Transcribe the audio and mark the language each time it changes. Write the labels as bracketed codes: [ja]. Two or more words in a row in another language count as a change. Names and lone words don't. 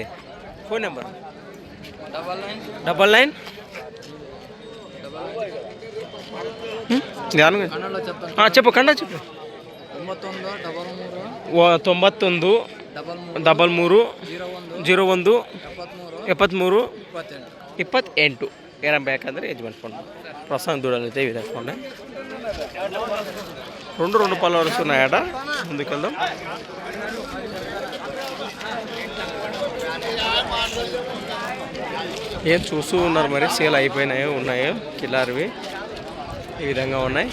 [te] ఫోన్ నెంబర్ 99 చెప్పు. కండా చెప్పు. 91 33 01 73 28. [kn] ఏరం ಬೇಕಂದ್ರೆ ಯಜಮಾನ್ ಫೋನ್. [te] ప్రస్తుతం దూడలైతే ఈ విధంగా ఉన్నాయి. 2 పళ్ళ వరుస ఉన్నాయట. ముందుకెళ్దాం. ఏం చూస్తూ ఉన్నారు మరి? సేల్ అయిపోయినాయో ఉన్నాయో కిలారివి ఈ విధంగా ఉన్నాయి.